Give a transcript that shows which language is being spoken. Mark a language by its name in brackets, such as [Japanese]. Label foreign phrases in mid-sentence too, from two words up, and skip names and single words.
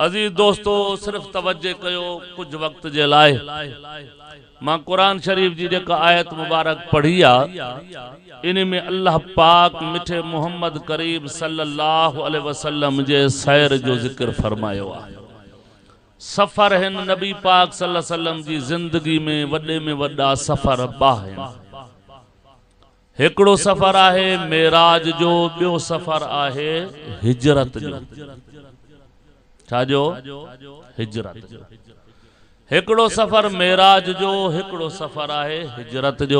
[Sindhi] अजीज दोस्तों सिर्फ तवज्जो कयो कुछ वक्त जे लाए मां कुरान शरीफ जी जेका आयत मुबारक पढ़ी आ इन में अल्लाह पाक मिठे मोहम्मद करीम [Arabic] صلى الله عليه وسلم [Sindhi] जे सैर जो जिक्र फरमायो आ। सफर हिन नबी पाक [Arabic] صلى الله عليه وسلم [Sindhi] जी जिंदगी में वडे में वडा सफर बाहिन। एकड़ो सफर आहे मेराज जो, बियो सफर आहे हिजरत जो। छाजो? हिजरत जो। एकड़ो सफर मेराज जो, एकड़ो सफर आहे हिजरत जो।